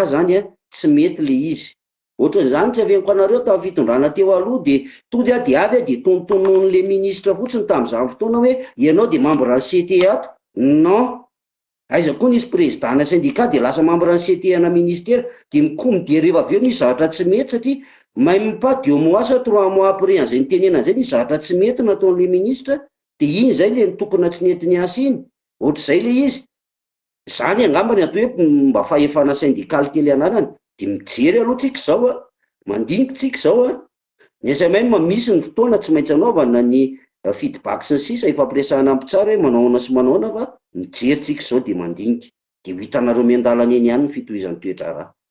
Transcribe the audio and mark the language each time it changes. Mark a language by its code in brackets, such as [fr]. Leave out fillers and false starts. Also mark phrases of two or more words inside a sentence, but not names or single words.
[mg] zany tsy mety le izy ohatran'izany tsy aveniko anareo tamin'ny fitondrana teo aloha de tody de avy de tonontonon'le ministra fotsiny tamin'izany fotoana hoe ianao de membre ny CT ato non aiza koa nisy [fr] président syndicat [mg] de lasa membre ny CT ana ministère de mikomide rehefa aveo misy zavatra tsy mety satria [fr] même pas [mg] 2 mois sa 3 [fr] mois après [mg] an'izay nitenena an'izay nisy zavatra tsy mety nataon'le ministra de iny zay le tokona tsy nety ny asa iny ohatr'izay le izy zany angambany atao hoe mba fahefana syndical kely anarany de mijery aloha tsika zao mandiniky tsika zao ny SMM misy ny fotoana tsy maintsy anaovana ny feedback sy ny sisa ifampiresahana ampy tsara hoe manaona sy manaona fa mijery tsika zao de mandiniky de ho hitanareo miandalana eny ihany ny fitohizan'ny toetra raha